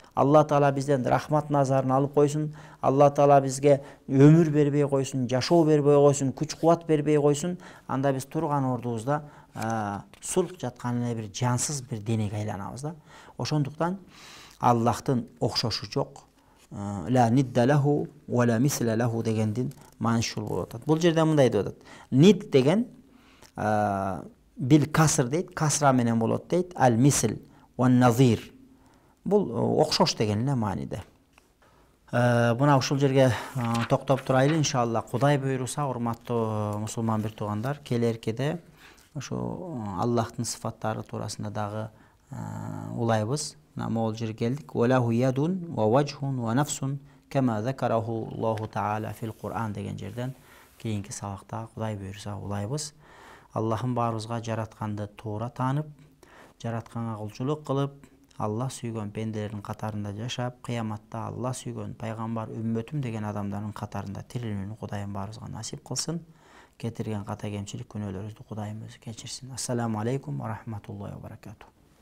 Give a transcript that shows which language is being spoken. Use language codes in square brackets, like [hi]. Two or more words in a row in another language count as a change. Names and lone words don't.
[ky] Алла Таала бизден рахмат назарын алып койсун. Алла Таала бизге өмүр бербей койсун, жашоо бербей койсун, күч-кубат бербей койсун. Анда биз турган ордубузда сулк жаткан эле бир жансыз бир денеге айланабыз да. Ошондуктан Аллахтын окшошу жок. [ar] ولا ند له ولا مثل له [ky] дегендин мааниси ушул болуп атат. Бул жерде мындай деп атат. Нид деген [ar] بالكسر [ky] дейт, касра менен болот дейт. [ar] المثل والنظير. [ky] Бул окшош деген эле мааниде. Мына ушул жерге токтоп турайлы иншалла. Кудай буйруса, урматтуу мусулман бир туугандар, келеркеде ошо Аллахтын сыфаттары туурасында дагы улайбыз. Могул жерге келдик. [ar] وله يد ووجه ونفس كما ذكره الله تعالى في القرآن [ky] деген жерден кийинки сабакта Кудай буйруса улайбыз. Аллахым баарыбызга жаратканды туура таанып, жаратканга кулчулук кылып, Аллах сүйгөн пенделердин катарында жашап, кыяматта Аллах сүйгөн пайгамбар үммөтүм деген адамдардын катарында тирилүүнү Кудайым баарыбызга насип кылсын. Кетирген ката кемчилик күнөөлөрүбүздү Кудайым өзү кечирсин. [ar] السلام عليكم ورحمة الله وبركاته.